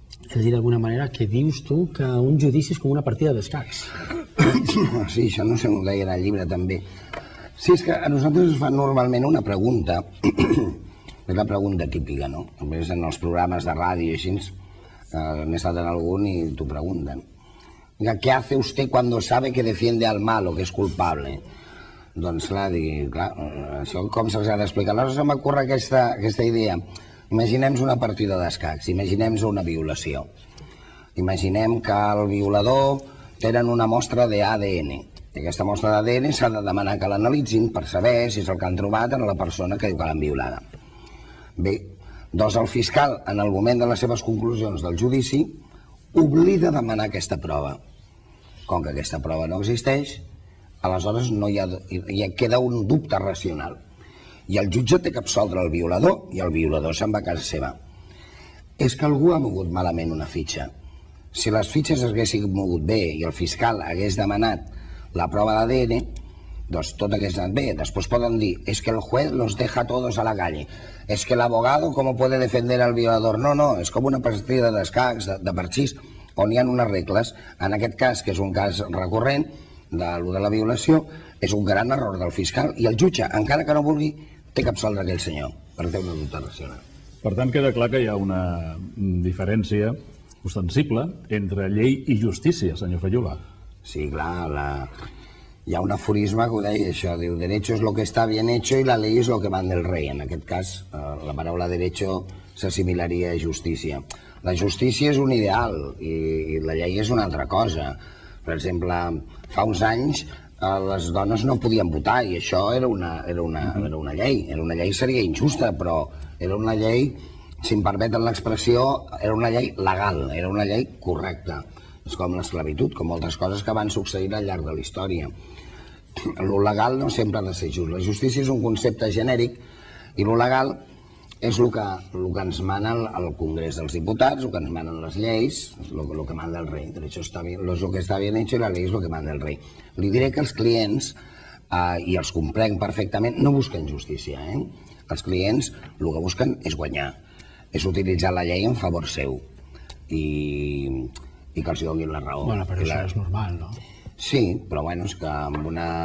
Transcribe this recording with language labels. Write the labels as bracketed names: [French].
[Catalan] És a dir, d'alguna manera, que dius tu que un judici és com una partida d'escacs. Sí, això no sé, ho deia en el llibre també. Sí, és que a nosaltres ens fan normalment una pregunta, és la pregunta típica, no? En els programes de ràdio i així, He estat en algun i t'ho pregunten. [Spanish] ¿Qué hace usted cuando sabe que defiende al malo, que és culpable? [Catalan] Doncs clar, això com se'ls ha d'explicar? Aleshores se m'ocorre aquesta idea. Imaginem una partida d'escacs, imaginem una violació. Imaginem que el violador tenen una mostra d'ADN. I aquesta mostra d'ADN s'ha de demanar que l'analitzin per saber si és el que han trobat en la persona que diu que l'han violada. Bé, doncs el fiscal, en el moment de les seves conclusions del judici, oblida demanar aquesta prova. Com que aquesta prova no existeix, aleshores ja queda un dubte racional. I el jutge té que absoldre el violador i el violador se'n va a casa seva. És que algú ha mogut malament una fitxa. Si les fitxes s'haguessin mogut bé i el fiscal hagués demanat la prova d'ADN, doncs tot hagués anat bé. Després poden dir, [Spanish] es que el juez los deja todos a la calle. Es que el abogado, ¿cómo puede defender al violador? [Catalan] No, és com una partida d'escacs, de parxís, on hi ha unes regles. En aquest cas, que és un cas recurrent, de la violació, és un gran error del fiscal i el jutge, encara que no vulgui, té que absoldre aquell senyor, per fer una dubte racional. Per tant, queda clar que hi ha una diferència ostensible entre llei i justícia, senyor Fayula. Sí, clar, hi ha un aforisme que ho deia això, diu, [Spanish] derecho es lo que está bien hecho y la ley es lo que manda el rey. [Catalan] En aquest cas, la paraula derecho s'assimilaria a justícia. La justícia és un ideal i la llei és una altra cosa. Per exemple, fa uns anys les dones no podien votar i això era una llei. Era una llei, seria injusta, però era una llei, si em permeten l'expressió, era una llei legal, era una llei correcta. És com l'esclavitud, com moltes coses que van succeir al llarg de la història. Lo legal no sempre ha de ser just. La justícia és un concepte genèric i lo legal és el que ens mana el Congrés dels Diputats, el que ens manen les lleis, és el que manda el rei. [Spanish] Derecho está bien, lo que está bien hecho y la ley es lo que manda el rei. [Catalan] Li diré que els clients, i els comprenc perfectament, no busquen justícia. Els clients el que busquen és guanyar, és utilitzar la llei en favor seu i que els donin la raó. Bueno, però això és normal, no? Sí, però bueno, és que amb una...